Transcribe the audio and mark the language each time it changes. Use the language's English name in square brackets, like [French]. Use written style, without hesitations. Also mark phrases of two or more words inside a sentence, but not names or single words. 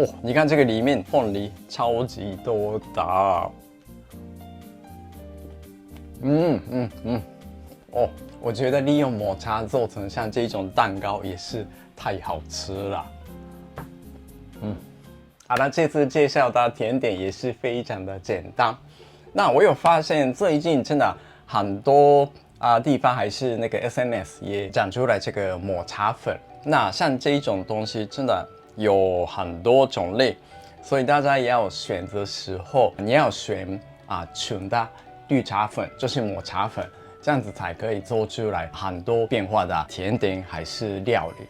[Chinese] 你看這個裡面鳳梨超級多的，哦，我覺得利用抹茶做成像這種蛋糕也是太好吃了。好了，這次介紹的甜點也是非常的簡單。那我有發現最近真的很多地方還是那個 SNS 也講出來這個抹茶粉。那像這種東西真的有很多種類，所以大家也要選擇時候，你要選純的綠茶粉，就是抹茶粉，這樣子才可以做出來很多變化的甜點還是料理。